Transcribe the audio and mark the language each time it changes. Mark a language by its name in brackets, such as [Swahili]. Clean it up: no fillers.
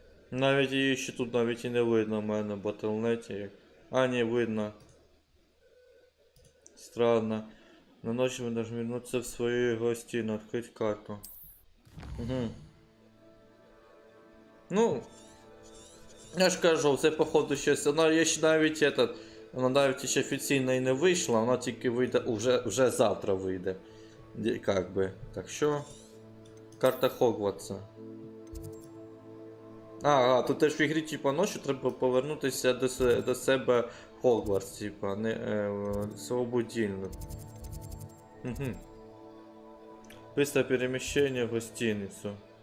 [Ukrainian] Навіть її ще тут навіть і не видно в мене в батлнеті. А, не видно. [Russian] Странно. На ночь мы должны вернуться в свою гостиную, открыть карту. Угу. [Ukrainian] Ну, я ж кажу, це походу щось. Вона є ще навіть вона навіть ще офіційно і не вийшла, вона тільки вийде, вже завтра вийде. [Russian] Как би. [Ukrainian] Так що? Карта Хогвартса. А, тут теж в ігрі, типа, ночі треба повернутися до себе Хогвартс, типа, не свого будильник. Угу. [Russian] Быстрое перемещение в гостиницу.